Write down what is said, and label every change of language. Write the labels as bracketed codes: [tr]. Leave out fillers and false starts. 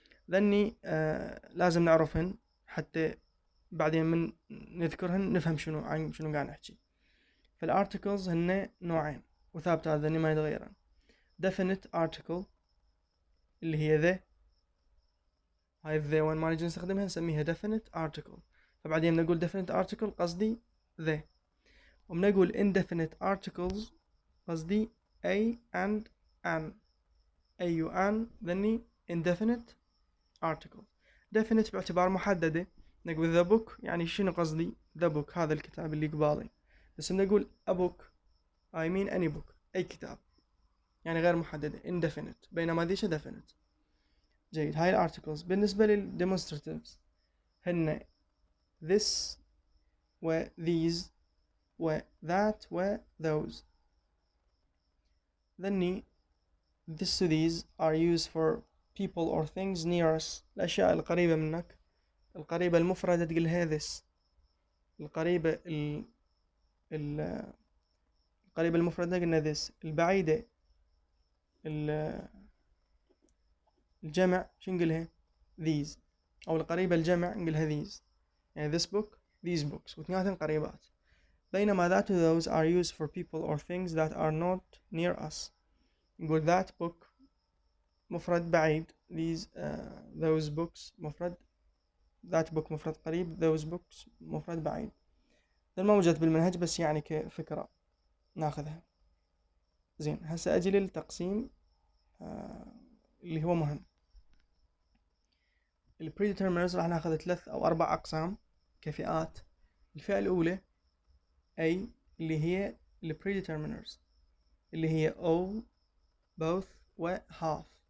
[ar] ذني لازم نعرفهن حتى بعدين من نذكرهن نفهم شنو قاعد نحكي. فالارتكلز هن نوعين وثابتة، هذا ما يتغيرن. definite article اللي هي ذا، هاي ذا وين ما نجي نستخدمها نسميها definite article. فبعدين نقول definite article قصدي ذا، وبنقول indefinite articles قصدي a and an. أي وان ذني indefinite article. definite باعتبار محددة. نقول the book يعني شنو قصدي the book هذا الكتاب اللي قبالي، بس نقول a book I mean any book أي كتاب، يعني غير محددة indefinite، بينما ذيش definite. جيد. هاي الارتكلز. بالنسبة للdemonstratives هن this و these و that و those. [en] ذني this و these are used for people or things near us. [ar] الأشياء القريبة منك، القريبة المفردة تقولها this، القريبة القريبة المفردة قلنا this، البعيدة الجمع شو نقولها these، أو القريبة الجمع نقولها these، يعني this book these books، واثنيناتن قريبات. [en] بينما that و those are used for people or things that are not near us. [ar] نقول that book مفرد بعيد، these those books مفرد، that book مفرد قريب، those books مفرد بعيد. ده ما وجدت بالمنهج بس يعني كفكرة ناخذها. زين. هسه أجي للتقسيم اللي هو مهم. predeterminers راح ناخذ 3 أو 4 أقسام كفئات. الفئة الأولى أي اللي هي predeterminers اللي هي all both و half.